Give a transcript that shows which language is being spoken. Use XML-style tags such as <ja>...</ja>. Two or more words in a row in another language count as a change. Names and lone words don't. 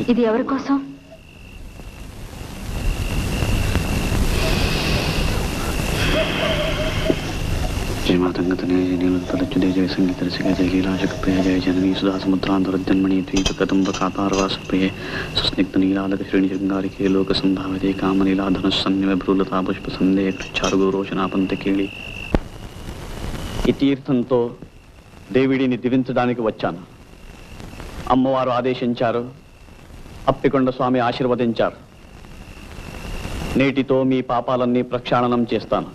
<te>ఇది ఎవరి కోసం?</te> <sa>जय मातंगतने जय नीलतलच्युते जय संगीत रसिके जय लीलाशक्प्रिय जय जननी सुधा समुद्रांतरजन्मणि द्वीपकदम्ब कातारवासप्रिये सुस्निग्ध नीलादक श्रेणी शृंगारिके लोक संभावते कामनीलाधनुस्सन्निव भ्रूलता पुष्प संदेह చారుగురోచనాపంత కేళి.</sa> <te>ఈ తీర్థంతో దేవిడిని దివించడానికి వచ్చాను. అమ్మవారు ఆదేశించారు, అప్పికొండ స్వామి ఆశీర్వదించారు. నేటితో మీ పాపాలన్నీ ప్రక్షాళనం చేస్తాను.</te>